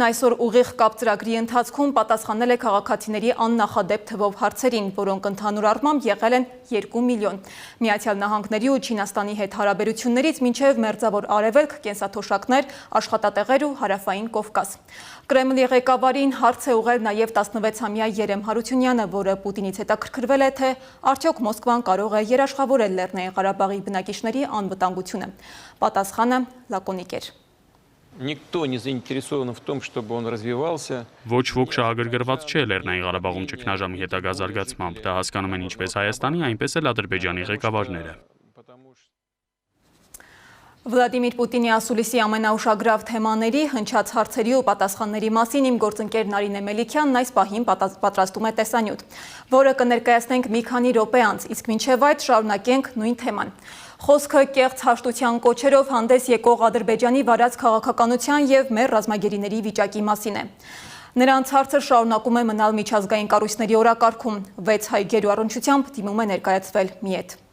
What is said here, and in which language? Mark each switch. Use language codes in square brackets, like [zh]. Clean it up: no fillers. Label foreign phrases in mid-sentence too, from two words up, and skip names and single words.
[hy] այսօր ուղիղ կապ ծրագրի ընթացքում պատասխանել է քաղաքացիների աննախադեպ թվով հարցերին, որոնք ընդհանուր առմամբ եղել են 2 միլիոն։ Միացյալ Նահանգների ու Չինաստանի հետ հարաբերություններից մինչև Մերձավոր Արևելք, կենսաթոշակներ, աշխատատեղեր ու Հարավային Կովկաս։ Կրեմլի ղեկավարին հարց է ուղղել նաև 16-ամյա Երեմ Հարությունյանը, որը Պուտինից հետաքրքրվել է, թե արդյոք Մոսկվան կարող է երաշխավորել Լեռնային Ղարաբաղի բնակիչների անվտանգությունը։ Պատասխանը լակոնիկ էր։ [ru] Никто не заинтересован в том, чтобы он развивался. [hy] Ոչ ոք շահագրգռված չէ Լեռնային Ղարաբաղում ճգնաժամի հետագա զարգացմամբ, դա հասկանում են ինչպես Հայաստանի, այնպես էլ Ադրբեջանի ղեկավարները։ Վլադիմիր Պուտինի ասուլիսի ամենաուշագրավ թեմաների, հնչած հարցերի ու պատասխանների մասին իմ գործընկեր Նարինե Մելիքյանն այս պահին պատրաստում է տեսանյութ, որը կներկայացնենք մի քանի րոպե անց, իսկ մինչև այդ շարունակենք նույն թեման։ Խոսքը կեղծ հաշտության կոչերով հանդես եկող Ադրբեջանի վարած քաղաքականության եւ մեր ռազմագերիների վիճակի մասին է։ Նրանց հարցը շարունակում է մնալ միջազգային կառույցների օրակարգում։ 6 հայ գերու առնչությամբ դիմում է ներկայացվել ՄԻԵՏ։